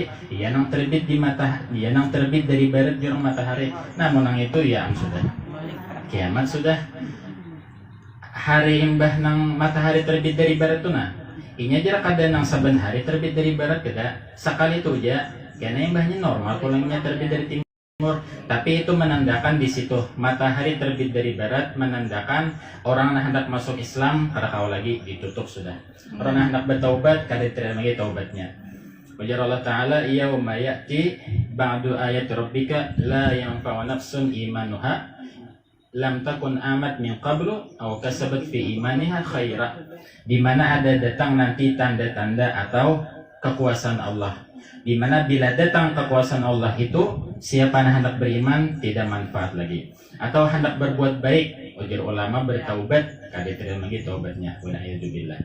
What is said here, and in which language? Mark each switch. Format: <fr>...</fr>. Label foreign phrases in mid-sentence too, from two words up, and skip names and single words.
<bjn>Iya nang terbit di iya nang terbit dari barat jurang matahari. Namun nang itu ya sudah kiamat sudah. Hari imbah nang matahari terbit dari barat tuh nah. Inya jarak ada nang saben hari terbit dari barat kada. Sekali itu aja. Karena imbahnya normal pulangnya terbit dari timur. Tapi itu menandakan di situ matahari terbit dari barat menandakan orang yang hendak masuk Islam kada kau lagi ditutup sudah. Orang yang hendak bertaubat kada terima lagi taubatnya. Ujar Allah Taala,</bjn> <ar>"يوم يأتي بعض آيات ربك لا ينفع نفسا إيمانها لم تكن آمنت من قبل أو كسبت في إيمانها خيرا."</ar> <id>Di mana ada datang nanti tanda-tanda atau kekuasaan Allah. Di mana bila datang kekuasaan Allah itu siapa yang hendak beriman tidak manfaat lagi.</id> <bjn>Atau hendak berbuat baik, ujar ulama bertaubat kada terima lagi taubatnya.</bjn> <ar>Wala'iyadzubillah.</ar>